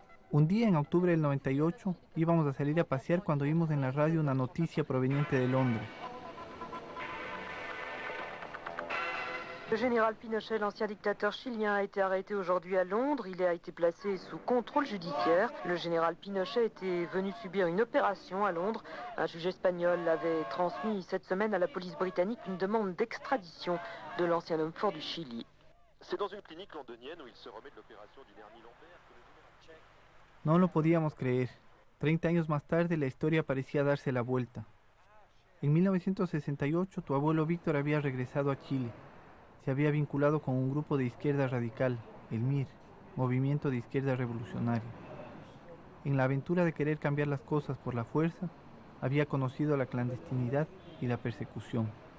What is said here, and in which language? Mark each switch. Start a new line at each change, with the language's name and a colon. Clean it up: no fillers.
Spanish: Un día en octubre del 98 íbamos a salir a pasear cuando oímos en la radio una noticia proveniente de Londres.
French: Le général Pinochet, l'ancien dictateur chilien, a été arrêté aujourd'hui à Londres. Il a été placé sous contrôle judiciaire. Le général Pinochet était venu subir une opération à Londres. Un juge espagnol avait transmis cette semaine à la police britannique une demande d'extradition de l'ancien homme fort du Chili. C'est dans une clinique londonienne où il se remet de l'opération d'une hernie lombaire que le général...
Spanish: No lo podíamos creer. 30 años más tarde la historia parecía darse la vuelta. En 1968 tu abuelo Víctor había regresado a Chile. Se había vinculado con un grupo de izquierda radical, el MIR, Movimiento de Izquierda Revolucionaria. En la aventura de querer cambiar las cosas por la fuerza, había conocido la clandestinidad y la persecución.